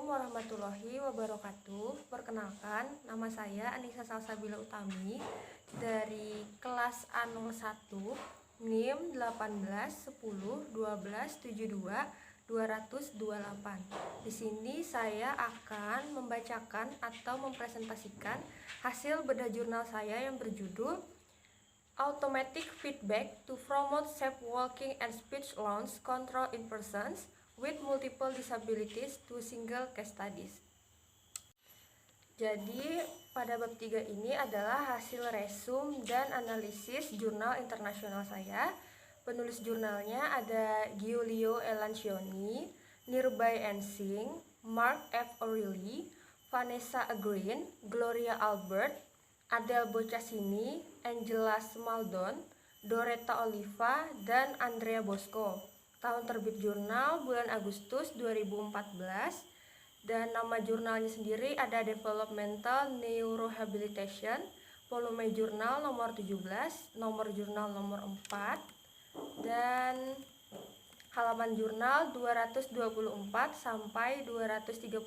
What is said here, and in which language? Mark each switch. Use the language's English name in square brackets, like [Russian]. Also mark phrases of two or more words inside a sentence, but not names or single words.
[Arabic] ورحمة الله وبركاته. [Indonesian] Perkenalkan, nama saya Anissa Salsabila Utami dari kelas A01 NIM 18 10 12 72 228. Di sini saya akan membacakan atau mempresentasikan hasil bedah jurnal saya yang berjudul Automatic Feedback to Promote Safe Walking and Speech Loss Control in Persons with Multiple Disabilities to Single Case Studies. Jadi pada bab 3 ini adalah hasil resum dan analisis jurnal internasional saya. Penulis jurnalnya ada Giulio Elancioni, Nirbay Ensing, Mark F. O'Reilly, Vanessa Green, Gloria Albert, Adele Boccassini, Angela Smaldon, Doretta Oliva, dan Andrea Bosco. Tahun terbit jurnal bulan Agustus 2014, dan nama jurnalnya sendiri ada Developmental Neurorehabilitation, volume jurnal nomor 17, nomor jurnal nomor 4, dan halaman jurnal 224 sampai 231.